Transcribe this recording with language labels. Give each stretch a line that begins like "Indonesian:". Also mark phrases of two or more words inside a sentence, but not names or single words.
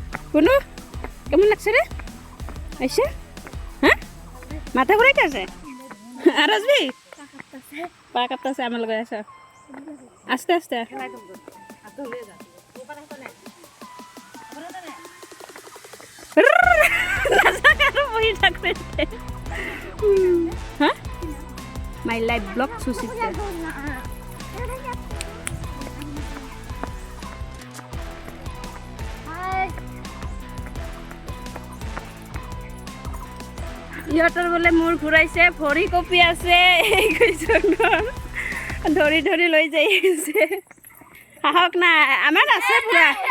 Bangla: কোনো কেমন লাগছে রে আইসা হ্যাঁ মাথা ঘুরাইতে আছে আর আসবি পা কাঁপতাছে আমার লগে আসা আস্তে আস্তে বহি থাকতে হ্যাঁ মাই লাইফ ব্লগ সুচিত্রা
Assamese: ইহঁতৰ বোলে মূৰ ঘূৰাইছে ভৰি কঁপি আছে এই কৈছনৰ ধৰি ধৰি লৈ যাই আছে সাহস নাই আমাৰ আছে পুৰা